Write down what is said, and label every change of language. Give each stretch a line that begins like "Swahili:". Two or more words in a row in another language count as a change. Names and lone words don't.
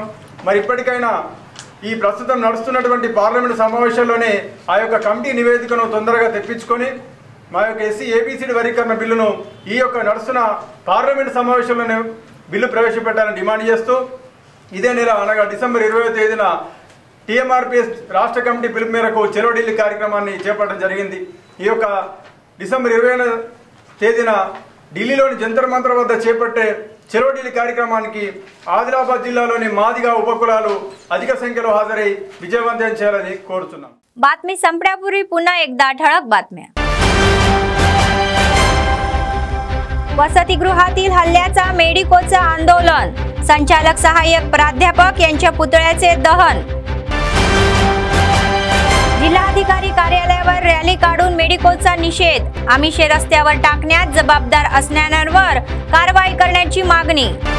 Telugu: మరి ఇప్పటికైనా ఈ ప్రస్తుతం నడుస్తున్నటువంటి పార్లమెంటు సమావేశాల్లోనే ఆ యొక్క కమిటీ నివేదికను తొందరగా తెప్పించుకొని మా యొక్క ఎస్సీ ఏబీసీడీ వర్గీకరణ బిల్లును ఈ యొక్క నడుస్తున్న పార్లమెంటు సమావేశంలోనే బిల్లు ప్రవేశపెట్టాలని డిమాండ్ చేస్తూ ఇదే నెల అనగా డిసెంబర్ 20వ తేదీన TMRPS రాష్ట్ర కమిటీ పిలుపు మేరకు చలో ఢిల్లీ కార్యక్రమాన్ని చేపట్టడం జరిగింది। ఈ యొక్క డిసెంబర్ 20వ తేదీన ఢిల్లీలోని జంతర్ మంతర్ వద్ద చేపట్టే చలో ఢిల్లీ కార్యక్రమానికి ఆదిలాబాద్ జిల్లాలోని మాదిగా ఉపకులాలు అధిక సంఖ్యలో హాజరై విజయవంతం చేయాలని కోరుతున్నాం।
Marathi: बातमी संपण्यापूर्वी पुन्हा एकदा ठळक बातम्या। वसतिगृहातील हल्ल्याचा मेडिकोचं आंदोलन, संचालक सहाय्यक प्राध्यापक यांच्या पुतळ्याचे दहन। जिल्हाधिकारी कार्यालयावर रॅली काढून मेडिकोचा निषेध, आमिषे रस्त्यावर टाकण्यात जबाबदार असणाऱ्यांवर कारवाई करण्याची मागणी।